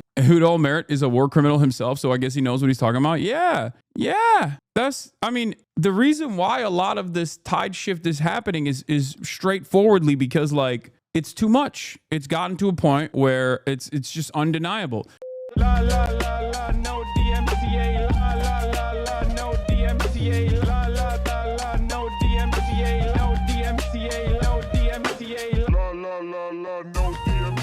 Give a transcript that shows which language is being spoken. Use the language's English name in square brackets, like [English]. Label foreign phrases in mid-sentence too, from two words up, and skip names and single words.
[English] Ehud Olmert is a war criminal himself, so I guess he knows what he's talking about. Yeah. The reason why a lot of this tide shift is happening is straightforwardly because, like, it's too much. It's gotten to a point where it's just undeniable. La, la, la, la, no DMCA. La, la, la, la, no DMCA. La, la, la, la, no DMCA. No DMCA. got no